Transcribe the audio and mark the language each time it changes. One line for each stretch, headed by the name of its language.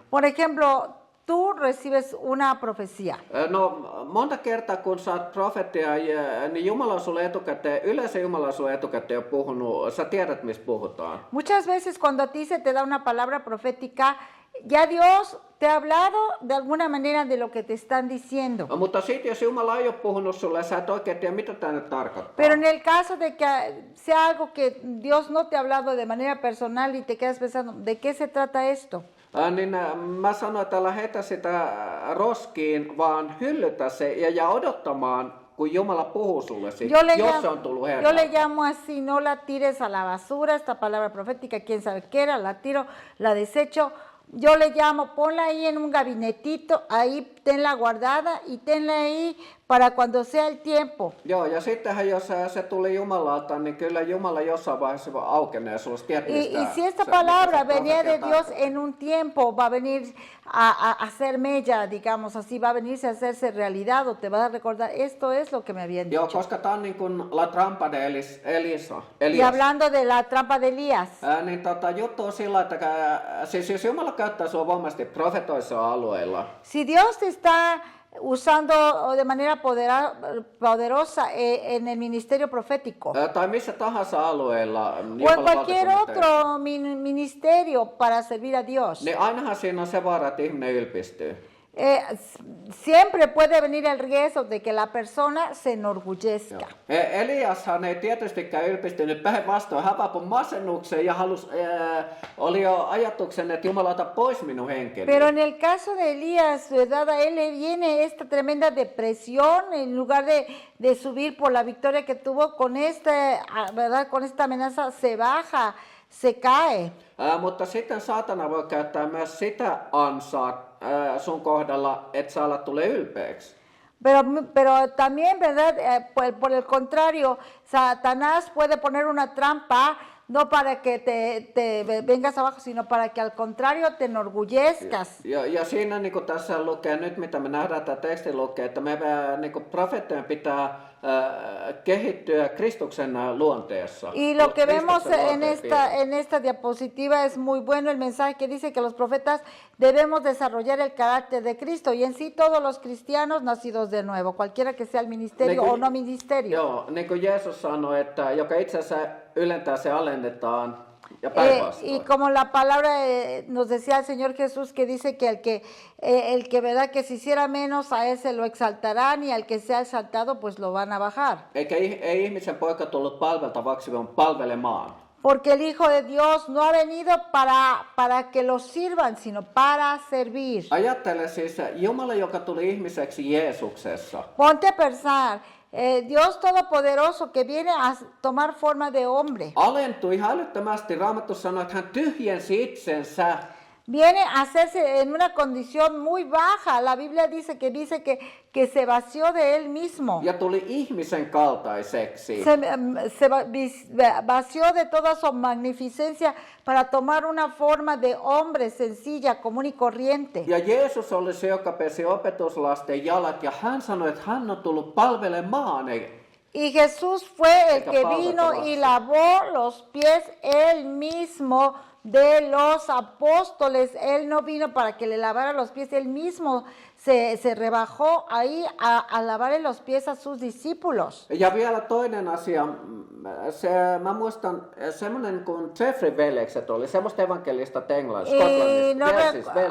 Spanish: Por ejemplo, tú recibes una profecía.
Finnish: No monta kertaa kun saat profetia, niin Jumala on sulle etukäteen, yleensä Jumala on sulle etukäteen jo puhunut, sä tiedät mistä puhutaan.
Spanish: Muchas veces cuando a ti se te da una palabra profética, ya Dios te ha hablado de alguna manera de lo que te están diciendo.
Finnish: Mutta sitten jos Jumala ei ole puhunut sulle, sä et oikein tiedä mitä tämä nyt tarkoittaa.
Spanish: Pero en el caso de que sea algo que Dios no te ha hablado de manera personal y te quedas pensando, ¿de qué se trata esto?
Finnish: Niin mä sanoin, että älä heitä sitä roskiin, vaan hyllytä se ja odottamaan, kun Jumala puhuu sulle siitä, jos se on tullut
Spanish: Yo
Finnish: Herralta.
Spanish: le llamo así, no la tires a la basura, esta palabra profética, quién sabe qué era, la tiro, la desecho. Yo le llamo, ponla ahí en un gabinetito, ahí tenla guardada y tenla ahí para cuando sea el tiempo.
Finnish: Joo, ja sittenhän jos se tuli Jumalalta, niin kyllä Jumala jossain vaiheessa aukenee sulle tietysti.
Spanish: Y si esta palabra venía de Dios en un tiempo, va a venir a hacer mella, digamos así, va a venirse a hacerse realidad o te vas a recordar, esto es lo que me habían
Finnish: Joo,
Spanish: dicho.
Finnish: koska tämä on niin kuin
Spanish: La Trampa de Elias. Y hablando de la trampa de Elías,
Finnish: Niin juttu on sillä, että siis jos Jumala käyttää sua voimasti profetoissa alueilla,
Spanish: si Dios te está usando de manera poderosa en el ministerio profético
Finnish: tai missä tahansa alueella,
Spanish: o en
Finnish: Jumalan
Spanish: cualquier
Finnish: valtakunnassa,
Spanish: otro ministerio para servir a Dios,
Finnish: niin ainahan siinä on se vaara, että ihminen ylpistyy.
Spanish: siempre puede venir el riesgo de que la persona se enorgullezca.
Finnish: Eliashan ei tietystikään ylpistynyt, päinvastoin hän vaapui masennukseen ja oli jo ajatuksen, että Jumala ota pois minun henkeni.
Spanish: Pero en el caso de Elías, ¿verdad? A él le viene esta tremenda depresión en lugar de subir por la victoria que tuvo con ¿verdad? Con esta amenaza, se baja, se cae.
Finnish: Mutta sitten saatana voi käyttää myös sitä ansaa sun kohdalla, että sä alat tulee ylpeäksi.
Spanish: Pero también, ¿verdad? Por el contrario, Satanás puede poner una trampa, no para que te vengas abajo, sino para que al contrario te enorgullezcas.
Finnish: Ja siinä niin kuin tässä lukee, nyt mitä me nähdään, tämä teksti lukee, että me niin kuin profeettojen pitää kehittyä Kristuksen luonteessa.
Spanish: Y lo que vemos en esta diapositiva es muy bueno el mensaje que dice que los profetas debemos desarrollar el carácter de Cristo y en sí todos los cristianos nacidos de nuevo, cualquiera que sea el ministerio o no ministerio.
Finnish: Joo, niin kuin Jeesus sanoi, että joka itse asiassa ylentää, se alennetaan.
Spanish: Y como la palabra nos decía el Señor Jesús, que dice que el que verdad que se hiciera menos, a ese lo exaltarán, y al que sea exaltado pues lo van a bajar.
Finnish: Eikä ei ihmisen poika tullut palveltavaksi, vaan palvelemaan.
Spanish: Porque el Hijo de Dios no ha venido para que los sirvan, sino para servir.
Finnish: Ajattele siis Jumala, joka tuli ihmiseksi Jeesuksessa.
Spanish: Ponte a pensar, Dios Todopoderoso que viene a tomar forma de hombre.
Finnish: Alentui hälyttömästi. Raamattu sanoi, että hän tyhjensi itsensä.
Spanish: Viene a hacerse en una condición muy baja. La Biblia dice que se vació de él mismo.
Finnish: Ja tuli ihmisen kaltaiseksi.
Spanish: Se vació de toda su magnificencia para tomar una forma de hombre sencilla, común y corriente.
Finnish: Ja Jeesus oli se, joka pesi opetuslasten jalat, ja hän sanoi, että hän on tullut palvelemaan.
Spanish: Y Jesús fue el que vino y lavó los pies él mismo de los apóstoles. Él no vino para que le lavara los pies, él mismo se rebajó ahí a lavarle los pies a sus discípulos.
Finnish: Ja vielä toinen asia, mä muistan semmoinen kuin Jeffrey veljekset oli, semmoista evankelista Englannissa,